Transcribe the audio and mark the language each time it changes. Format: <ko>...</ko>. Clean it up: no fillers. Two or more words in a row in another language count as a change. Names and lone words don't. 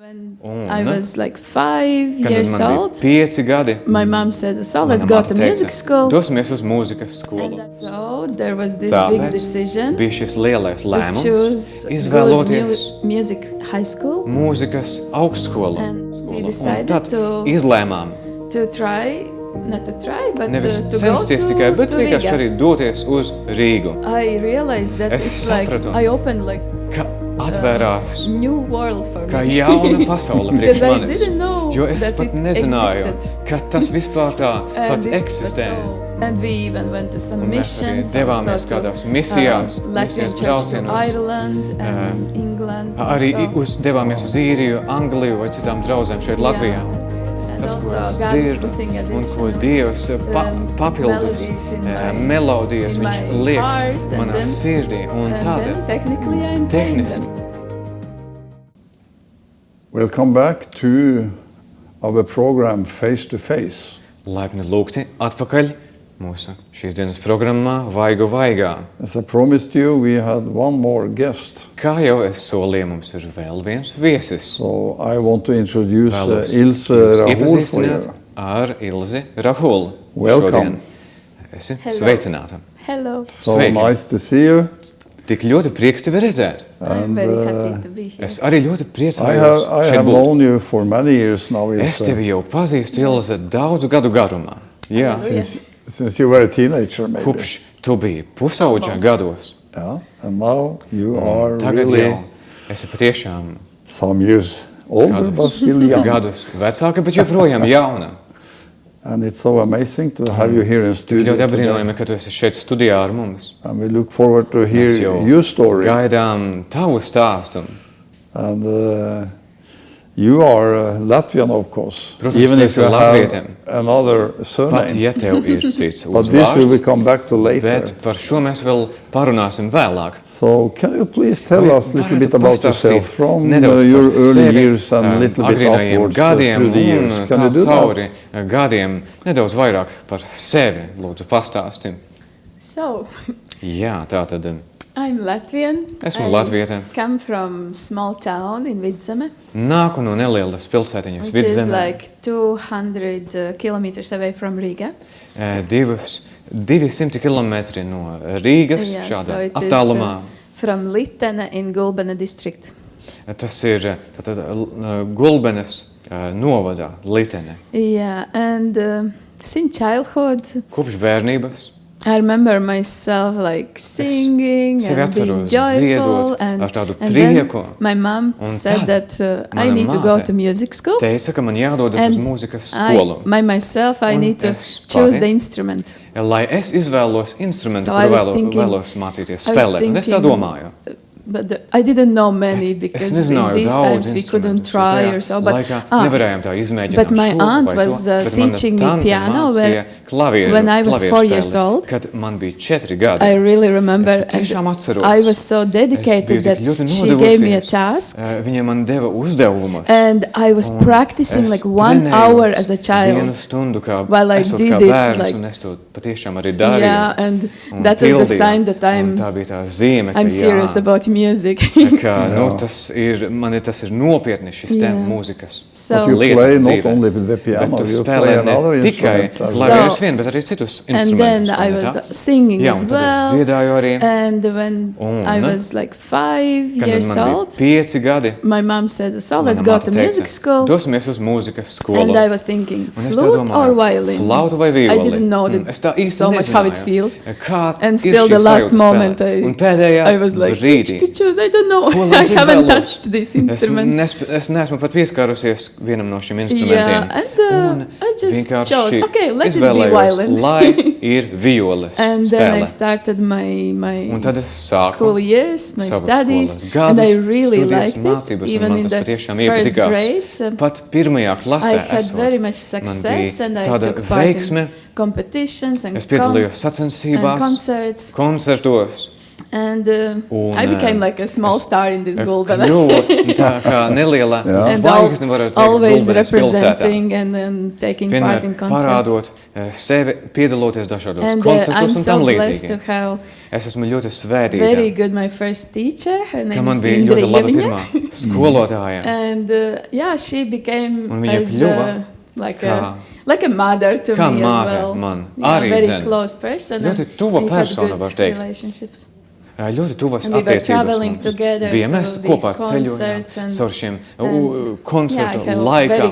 <en>When I was like 5 years old,</en> <lv>5 gadi,</lv> <en>my mom said, "So let's</en> <lv>mana</lv> <en>go</en> <lv>māte</lv> <en>to</en> <lv>teica,</lv> <en>music school."</en> <lv>Dosimies uz mūzikas skolu.</lv> <en>And so there was this big</en> <lv>Tāpēc</lv> <en>decision</en> <lv>bija šis lielais</lv> <en>to</en> <lv>lēmums</lv> <en>choose good</en> <lv>izvēloties</lv> <en>music high school,</en> <lv>mūzikas augstskolu.</lv> <en>and we</en> <lv>Un</lv> <en>decided</en> <lv>tad</lv> <en>to</en> <lv>izlēmām</lv> <en>not to try, but</en> <lv>nevis</lv> <en>to go</en> <lv>censties</lv> <en>to,</en> <lv>tikai, bet</lv> <en>to</en> <lv>vienkārši Riga. arī doties uz Rīgu.</lv> <en>I realized that</en> <lv>Es</lv> <en>it's like</en> <lv>sapratu.</lv> <en>I opened like</en> <lv>Ka atvērās</lv> <en>new world for</en> <lv>kā</lv> <en>me.</en> <lv>jauna pasaule priekš</lv> <en>Because I</en> <lv>manis.</lv> <en>didn't know</en> <lv>Jo es</lv> <en>that</en> <lv>pat</lv> <en>it</en> <lv>nezināju,</lv> <en>existed.</en> <lv>ka tas vispār tā pat</lv> <en>And it was</en> <lv>eksistē.</lv> <en>And we even went to some</en> <lv>Un mēs arī</lv> <en>missions,</en> <lv>devāmies</lv> <en>also to,</en> <lv>kādās misijās,</lv> <en>Latvian</en> <lv>misijas</lv> <en>church to</en> <lv>braucienos.</lv> <en>Ireland and England.</en> <lv>Arī</lv> <en>also.</en> <lv>devāmies uz Īriju, Angliju vai citām draudzēm šeit Latvijā.</lv> <en>And</en> <lv>Tas, ko</lv> <en>also</en> <lv>es</lv> <en>God is</en> <lv>dzirdu</lv> <en>putting</en> <lv>un ko</lv> <en>additional,</en> <lv>Dievs papildus</lv> <en>melodies in my-</en> <lv>melodijas</lv> <en>in</en> <lv>viņš</lv> <en>my</en> <lv>liek</lv> <en>heart, and</en> <lv>manā</lv> <en>then-</en> <lv>sirdī. Un</lv> <en>and</en> <lv>tad</lv> <en>then technically I'm playing</en> <lv>tehniski</lv> <en>them. Welcome back to our program Face to Face.</en> <lv>laipni lūgti atpakaļ mūsu šīs dienas programmā Vaigu vaigā.</lv> <en>As I promised you, we had one more guest.</en> <lv>Kā jau es solīju, mums ir vēl viens viesis.</lv> <en>So I want to introduce</en> <lv>Vēlos Ilse jūs</lv> <en>Rahul for</en> <lv>iepazīstināt</lv> <en>you.</en> <lv>ar Ilzi Rahulu.</lv> <en>Welcome.</en> <lv>Esi</lv> <en>Hello.</en> <lv>sveicināta.</lv> <en>Hello. So</en> <lv>Sveiki.</lv> <en>nice to see you.</en> <lv>Tik ļoti prieks tevi redzēt.</lv> <en>I'm And very happy to be here.</en> <lv>Es arī ļoti</lv> <en>I</en> <lv>priecājos šeit</lv> <en>have</en> <lv>būt.</lv> <en>known you for many years now,</en> <lv>Es Ilse, tevi jau pazīstu, Ilze, daudzu gadu garumā. Jā,</lv> <en>since you were a teenager maybe.</en> <lv>kopš tu biji pusauģa gados.</lv> <en>Yeah. And now you are</en> <lv>Tagad</lv> <en>really</en> <lv>jau esi patiešām</lv> <en>some years older, but still young.</en> <lv>gadus vecāka, bet joprojām jauna.</lv> <en>And it's so amazing to have you here in studio</en> <lv>Ļoti</lv> <en>today.</en> <lv>apbrīnojami, ka tu esi šeit studijā ar mums.</lv> <en>And we look forward to hear</en> <lv>Mēs jau</lv> <en>your story.</en> <lv>gaidām tavu stāstu.</lv> <en>And you are Latvian, of course,</en> <lv>Protams,</lv> <en>even</en> <lv>tu</lv> <en>if</en> <lv>esi</lv> <en>you have</en> <lv>Latvietim.</lv> <en>another</en> <lv>Pat</lv> <en>surname.</en> <lv>ja tev ir cits</lv> <en>But this we will</en> <lv>uzvārds,</lv> <en>come back to later.</en> <lv>bet par šo mēs vēl parunāsim vēlāk.</lv> <en>So can you please tell</en> <lv>Vai</lv> <en>us a little</en> <lv>varētu</lv> <en>bit about</en> <lv>pastāstīt</lv> <en>yourself from</en> <lv>nedaudz</lv> <en>your</en> <lv>par</lv> <en>early</en> <lv>sevi,</lv> <en>years and a little bit</en> <lv>agrīnajiem</lv> <en>upwards</en> <lv>gadiem</lv> <en>through the years?</en> <lv>un</lv> <en>Can</en> <lv>tā</lv> <en>you do</en> <lv>cauri</lv> <en>that?</en> <lv>gadiem nedaudz vairāk par sevi, lūdzu, pastāsti.</lv> <en>So,</en> <lv>Jā, tā tad</lv> <en>I'm Latvian.</en> <lv>esmu</lv> <en>I</en> <lv>Latviete.</lv> <en>come from small town in Vidzeme,</en> <lv>Nāku no nelielas pilsētiņas</lv> <en>which is</en> <lv>Vidzemē.</lv> <en>like 200 kilometers away from Riga.</en> <lv>200 km no Rīgas,</lv> <en>Yeah,</en> <lv>šādā</lv> <en>so it is,</en> <lv>attālumā.</lv> <en>from Litene in Gulbene district.</en> <lv>Tas ir tātad, Gulbenes novadā, Litene.</lv> <en>Yeah, and since childhood,</en> <lv>Kopš bērnības</lv> <en>I remember myself like singing</en> <lv>sevi</lv> <en>and being</en> <lv>atceros</lv> <en>joyful,</en> <lv>dziedot</lv> <en>and,</en> <lv>ar tādu</lv> <en>and then</en> <lv>prieku.</lv> <en>my mom</en> <lv>Un</lv> <en>said</en> <lv>tad</lv> <en>that I</en> <lv>mana</lv> <en>need to go</en> <lv>māte</lv> <en>to music school.</en> <lv>teica, ka man jādodas</lv> <en>And</en> <lv>uz mūzikas skolu,</lv> <en>myself, I</en> <lv>Un</lv> <en>need to</en> <lv>es</lv> <en>choose</en> <lv>pati</lv> <en>the instrument.</en> <lv>lai es izvēlos instrumentu,</lv> <en>So I</en> <lv>kuru</lv> <en>was thinking-</en> <lv>vēlos mācīties</lv> <en>I was</en> <lv>spēlēt. Un es tā</lv> <en>thinking-</en> <lv>domāju.</lv> <en>But I didn't know many because in</en> <lv>nezināju</lv> <en>these</en> <lv>daudz</lv> <en>times we couldn't</en> <lv>instrumentus,</lv> <en>try</en> <lv>jo tajā</lv> <en>or so. But,</en> <lv>laikā nevarējām tā izmēģināt</lv> <en>but my</en> <lv>šo</lv> <en>aunt</en> <lv>vai</lv> <en>was</en> <lv>to, bet mana</lv> <en>teaching me</en> <lv>tante</lv> <en>piano</en> <lv>mācīja klavieru,</lv> <en>when I was 4</en> <lv>klavieru</lv> <en>years</en> <lv>spēli,</lv> <en>old.</en> <lv>Kad man bija 4 gadi.</lv> <en>I really remember,</en> <lv>Es patiešām atceros.</lv> <en>I was so</en> <lv>Es biju</lv> <en>dedicated that</en> <lv>tik ļoti</lv> <en>she gave me a</en> <lv>nodevusies.</lv> <en>task,</en> <lv>Viņa man deva uzdevumus.</lv> <en>and I was</en> <lv>Un</lv> <en>practicing</en> <lv>es</lv> <en>like 1</en> <lv>trenējos</lv> <en>hour as a</en> <lv>Vienu</lv> <en>child.</en> <lv>stundu kā,</lv> <en>while I</en> <lv>esot</lv> <en>did</en> <lv>kā</lv> <en>it,</en> <lv>bērns,</lv> <en>like,</en> <lv>un es to patiešām arī darīju.</lv> <en>Yeah, and</en> <lv>un</lv> <en>that was the</en> <lv>pildīju.</lv> <en>sign that</en> <lv>Un tā bija tā zīme, ka</lv> <en>I'm serious</en> <lv>jā,</lv> <en>about music.</en> <lv>ka, nu, tas ir nopietni šis te</lv> <en>Yeah.</en> <lv>mūzikas</lv> <en>So- But you</en> <lv>lieta</lv> <en>play not</en> <lv>dzīvē.</lv> <en>only with the</en> <lv>Bet</lv> <en>piano,</en> <lv>tu</lv> <en>you</en> <lv>spēlē</lv> <en>play</en> <lv>ne</lv> <en>another</en> <lv>tikai</lv> <en>instrument. as So- well.</en> <lv>klavierus vien, bet arī citus</lv> <en>And</en> <lv>instrumentus.</lv> <en>then I</en> <lv>vai ne</lv> <en>was</en> <lv>tā?</lv> <en>singing</en> <lv>Jā,</lv> <en>as</en> <lv>un tad</lv> <en>well.</en> <lv>es dziedāju arī.</lv> <en>And when</en> <lv>Un,</lv> <en>I was like 5</en> <lv>Kad</lv> <en>years</en> <lv>man bija</lv> <en>old,</en> <lv>5 gadi,</lv> <en>my mom said, "So let's</en> <lv>mana</lv> <en>go</en> <lv>māte</lv> <en>to</en> <lv>teica,</lv> <en>music school."</en> <lv>Dosimies uz mūzikas skolu.</lv> <en>And I was thinking,</en> <lv>Un es tā</lv> <en>flute</en> <lv>domāju,</lv> <en>or violin?</en> <lv>flautu vai</lv> <en>I</en> <lv>violi?</lv> <en>didn't know</en> <lv>Es tā īsti</lv> <en>so much how it</en> <lv>nezināju,</lv> <en>feels.</en> <lv>kā</lv> <en>And</en> <lv>ir</lv> <en>still</en> <lv>šī</lv> <en>the last</en> <lv>sajūta</lv> <en>moment</en> <lv>spēlēt. Un</lv> <en>I</en> <lv>pēdējā</lv> <en>was like,</en> <lv>brīdī,</lv> <en>which to choose? I don't know.</en> <lv>ko lai</lv> <en>I</en> <lv>es</lv> <en>haven't</en> <lv>izvēlos?</lv> <en>touched these instruments.</en> <lv>Es neesmu pat pieskārusies vienam no šiem</lv> <en>Yeah,</en> <lv>instrumentiem.</lv> <en>and I just</en> <lv>vienkārši</lv> <en>chose, okay, let it be</en> <lv>izvēlējos,</lv> <en>violin.</en> <lv>lai ir violes</lv> <en>And then I</en> <lv>spēle.</lv> <en>started my</en> <lv>Un tad es sāku</lv> <en>school years, my</en> <lv>savus</lv> <en>studies,</en> <lv>skolas gadus,</lv> <en>and I really</en> <lv>studijas,</lv> <en>liked it.</en> <lv>mācības, un</lv> <en>Even</en> <lv>man</lv> <en>in</en> <lv>tas</lv> <en>the</en> <lv>patiešām</lv> <en>first</en> <lv>iepatikās.</lv> <en>grade,</en> <lv>Pat pirmajā klasē</lv> <en>I had</en> <lv>esot,</lv> <en>very much</en> <lv>man</lv> <en>success,</en> <lv>bija</lv> <en>and I</en> <lv>tāda</lv> <en>took part in</en> <lv>veiksme.</lv> <en>competitions and</en> <lv>Es piedalījos</lv> <en>and</en> <lv>sacensībās,</lv> <en>concerts.</en> <lv>koncertos.</lv> <en>And</en> <lv>Un,</lv> <en>I became like a small star in this Gulbene.</en> <lv>Kļuvu tā kā neliela</lv> <en>And</en> <lv>zvaigzne, varētu teikt,</lv> <en>always</en> <lv>Gulbenes pilsētā.</lv> <en>representing and then taking part in</en> <lv>Vienmēr</lv> <en>concerts.</en> <lv>parādot sevi, piedaloties dažādos</lv> <en>And I'm</en> <lv>koncertos un</lv> <en>so</en> <lv>tam</lv> <en>blessed to</en> <lv>līdzīgi.</lv> <en>have</en> <lv>Es esmu ļoti</lv> <en>very</en> <lv>svētīta,</lv> <en>good my first teacher. Her</en> <lv>ka</lv> <en>name</en> <lv>man</lv> <en>is</en> <lv>bija Indra ļoti laba Ieviņa. pirmā skolotāja.</lv> <en>And yeah, she became</en> <lv>Un viņa</lv> <en>as</en> <lv>kļuva</lv> <en>like a mother to</en> <lv>kā</lv> <en>me</en> <lv>māte</lv> <en>as well.</en> <lv>man.</lv> <en>Yeah,</en> <lv>Arī,</lv> <en>very</en> <lv>dzen,</lv> <en>close person.</en> <lv>ļoti</lv> <en>and</en> <lv>tuva</lv> <en>we had</en> <lv>persona,</lv> <en>good</en> <lv>var teikt.</lv> <en>relationships.</en> <lv>Ļoti tuvas</lv> <en>And we were</en> <lv>attiecības</lv> <en>traveling</en> <lv>mums</lv> <en>together</en> <lv>bija.</lv> <en>to</en> <lv>Mēs</lv> <en>these</en> <lv>kopā</lv> <en>concerts</en> <lv>ceļojām</lv> <en>and-</en> <lv>caur šiem</lv> <en>and-</en> <lv>koncertu</lv> <en>yeah, I have</en> <lv>laikā</lv> <en>very</en>